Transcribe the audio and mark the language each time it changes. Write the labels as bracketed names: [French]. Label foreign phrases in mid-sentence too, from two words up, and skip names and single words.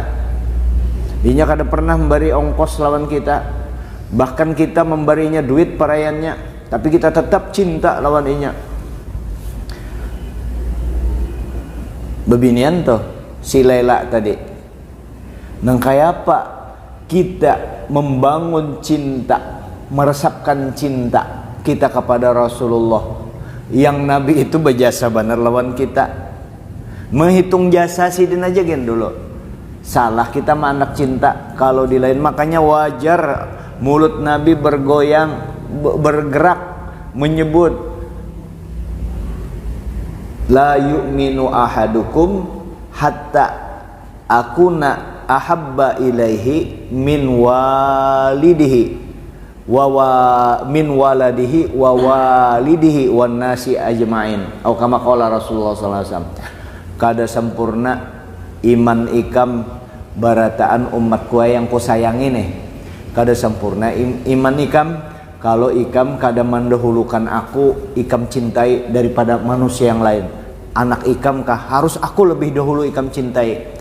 [Banjar] Inya kada pernah memberi ongkos lawan kita, bahkan kita memberinya duit parayannya, tapi kita tetap cinta lawan inya. Bebinian tuh si Laila tadi. Nang kayak apa kita membangun cinta, meresapkan cinta kita kepada Rasulullah, yang Nabi itu berjasa benar lawan kita. Menghitung jasa sidin aja gen dulu. Salah kita mah anak cinta kalau di lain. [Arabic] Makanya wajar mulut Nabi bergoyang, bergerak menyebut لا يؤمن أحدكم حتى أكون أحب إليه من والده من ولده ووالده والناس أجمعين, atau كما قال رسول الله صلى الله عليه وسلم. [Banjar] Kada sempurna iman ikam barataan umatku yang ku sayangi nih. Kada sempurna iman ikam kalau ikam kada mendahulukan aku, ikam cintai daripada manusia yang lain. Anak ikam kah harus aku lebih dahulu ikam cintai.